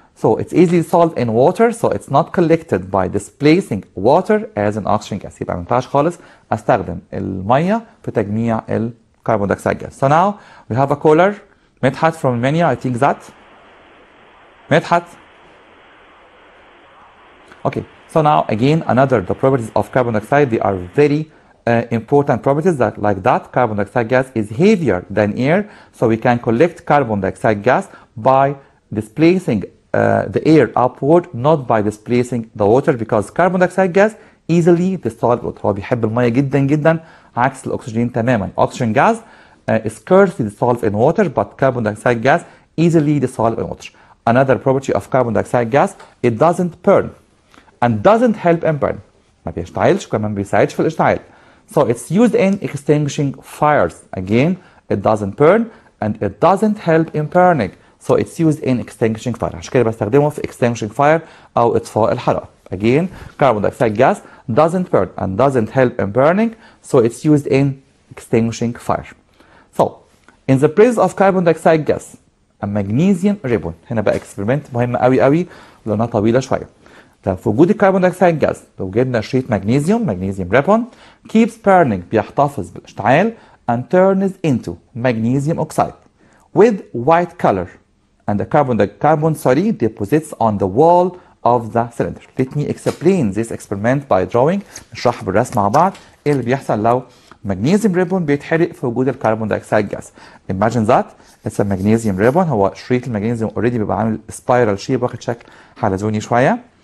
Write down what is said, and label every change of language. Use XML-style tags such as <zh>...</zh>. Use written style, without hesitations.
<en>So it's easily dissolved in water, so it's not collected by displacing water as an oxygen gas.</en> <ar>يبقى ما ينفعش خالص استخدم المية في تجميع الكربون دايوكسيد gas.</ar> <en>So now we have a cooler. Medhat from Romania, I think that.</en> <ar>مدحت.</ar> <en>Okay, so now again another the properties of carbon dioxide, they are very important properties that like that carbon dioxide gas is heavier than air, so we can collect carbon dioxide gas by displacing the air upward, not by displacing the water, because carbon dioxide gas easily dissolved water.</en> <ar>هو بيحب المية جدا جدا عكس الأكسجين تماما.</ar> <en>Oxygen gas is scarcely dissolved in water, but carbon dioxide gas easily dissolved in water. Another property of carbon dioxide gas, it doesn't burn and doesn't help in burn.</en> <ar>ما بيشتعلش وكمان ما بيساعدش في الاشتعال.</ar> <en>So it's used in extinguishing fires. Again, it doesn't burn and it doesn't help in burning. So it's used in extinguishing fire.</en> <ar>عشان كده بستخدمه في</ar> <en>extinguishing fire</en> <ar>أو إطفاء الحرائق.</ar> <en>Again, carbon dioxide gas doesn't burn and doesn't help in burning. So it's used in extinguishing fire. So, in the presence of carbon dioxide gas, a magnesium ribbon.</en> <ar>هنا بقى experiment مهمة قوي قوي لأنها طويلة شوية. في وجود الكربون دايوكسيد جاز لو جبنا شريط مغنيسيوم ريبون</ar> <en>keeps burning</en> <ar>بيحتفظ بالاشتعال</ar> <en>and turns into magnesium oxide with white color and the carbon deposits on the wall of the cylinder. Let me explain this experiment by drawing.</en> <ar>نشرح بالرسم مع بعض ايه اللي بيحصل لو</ar> <en>magnesium ribbon</en> <ar>بيتحرق في وجود الكربون دايوكسيد جاز.</ar> <en>Imagine that it's a magnesium ribbon.</en> <ar>هو شريط المغنيسيوم already بيبقى عامل</ar> <en>spiral shape</en> <ar>واخد شكل حلزوني شوية.</ar>